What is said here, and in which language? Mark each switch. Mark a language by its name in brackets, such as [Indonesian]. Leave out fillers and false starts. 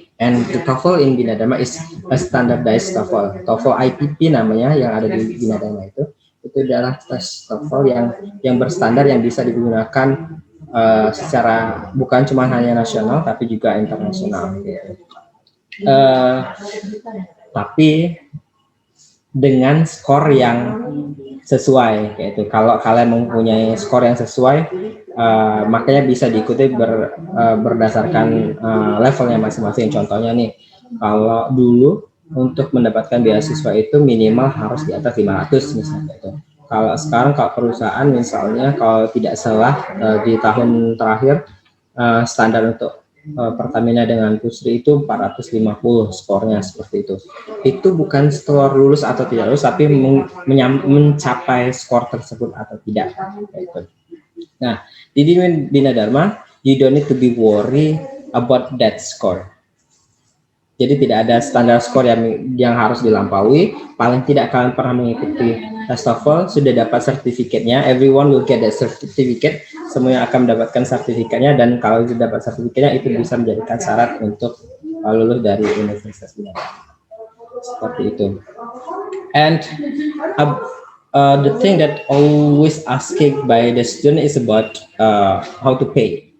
[English] And the TOEFL in Bina Dharma is a standardized TOEFL. [Indonesian] TOEFL ITP namanya yang ada di Bina Dharma itu adalah tes TOEFL yang berstandar yang bisa digunakan secara bukan cuma hanya nasional tapi juga internasional. Uh, tapi dengan skor yang sesuai, yaitu kalau kalian mempunyai skor yang sesuai, makanya bisa diikuti berdasarkan levelnya masing-masing. Contohnya nih, kalau dulu untuk mendapatkan beasiswa itu minimal harus di atas 500 misalnya itu. Kalau sekarang kalau perusahaan misalnya kalau tidak salah di tahun terakhir standar untuk Pertamina dengan Pusri itu 450 skornya seperti itu. Itu bukan skor lulus atau tidak lulus, tapi mencapai skor tersebut atau tidak. Nah, di [English] Bina Dharma, you don't need to be worry about that score. [Indonesian] Jadi tidak ada standar skor yang harus dilampaui. Paling tidak kalian pernah mengikuti tes TOEFL, sudah dapat sertifikatnya. [English] Everyone will get that certificate. [Indonesian] Semuanya akan mendapatkan sertifikatnya, dan kalau sudah dapat sertifikatnya itu bisa menjadikan syarat untuk lulus dari Universitas Bina. Seperti itu. [English] And the thing that always asking by the student is about how to pay.